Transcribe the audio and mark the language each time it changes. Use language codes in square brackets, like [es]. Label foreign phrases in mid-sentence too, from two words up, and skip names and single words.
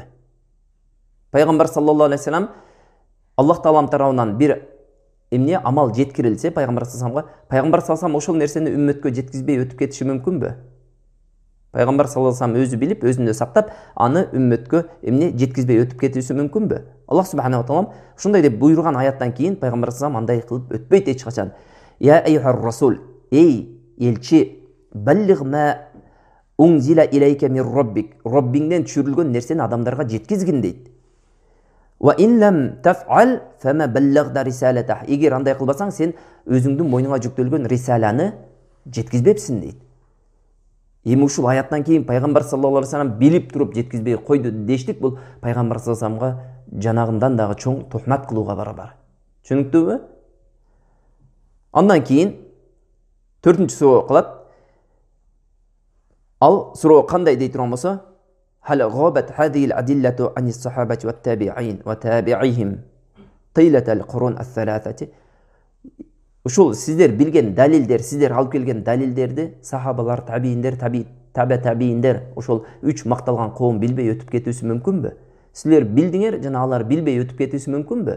[ky] Пайгамбар [ar] صلى الله عليه وسلم [ky] Аллах таалам тарабынан бир эмне амал жеткирилсе пайгамбар [ar] صلى الله عليه وسلم [ky] ошол нерсени үммөткө жеткизбей өтүп кетиши мүмкүнбү? Пайгамбар [ar] صلى الله عليه وسلم [ky] өзү билип, өзүндө сактап, аны үммөткө эмне жеткизбей өтүп кетиши мүмкүнбү? Аллах [ar] سبحانه وتعالى [ky] ушундай деп буйруган аяттан кийин пайгамбар [ar] صلى الله عليه وسلم [ky] андай кылып өтпөйт эч качан. [ar] يا أيها الرسول, [ky] эй элчи, [ar] بلغ ما أنزل إليك من ربك, [ky] Роббиңден түшүрүлгөн нерсени адамдарга жеткизгин дейт. [ar] وإن لم تفعل فما بلغت رسالته. [ky] Эгер андай кылбасаң, сен өзүңдүн мойнуңа жүктөлгөн рисаланы жеткизбепсиң дейт. Эми ушул аяттан кийин пайгамбар [ar] صلى الله عليه وسلم [ky] билип туруп жеткизбей койду дештик, бул пайгамбар [ar] صلى الله عليه وسلم [ky] жанагындан дагы чоң тухмат кылууга барабар. Түшүнүктүүбү? Андан кийин 4-чү суроо кылат. Ал суроо кандай дей турган болсо, [ar] هل غابت هذه الأدلة عن الصحابة والتابعين وتابعيهم تلك القرون الثلاثة. [ky] Ушул сиздер билген далилдер, сиздер алып келген далилдерди сахабалар, табииндер, табииндер, ушул 3 макталган коом билбей өтүп кетүүсү мүмкүнбү? Силер билдиңер, жана алар билбей өтүп кетүүсү мүмкүнбү?